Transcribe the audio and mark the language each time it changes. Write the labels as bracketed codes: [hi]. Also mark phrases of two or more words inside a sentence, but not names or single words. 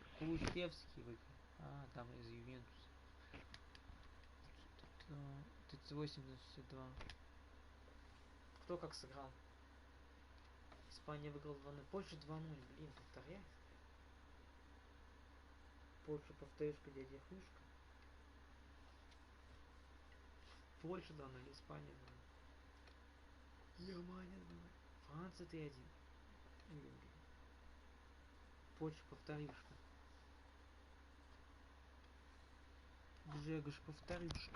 [ru] Кулушевский выиграл. А, там из Ювентуса. 38-62. Кто как сыграл? Испания выиграла 2-0. Польша 2-0. Блин, повторяй. Польша повторюшка, дядя Хрюшка. Польша 2-0. Испания 2-0. Германия 2-0. Франция 3-1. Польша повторюшка. Джегош повторюшка.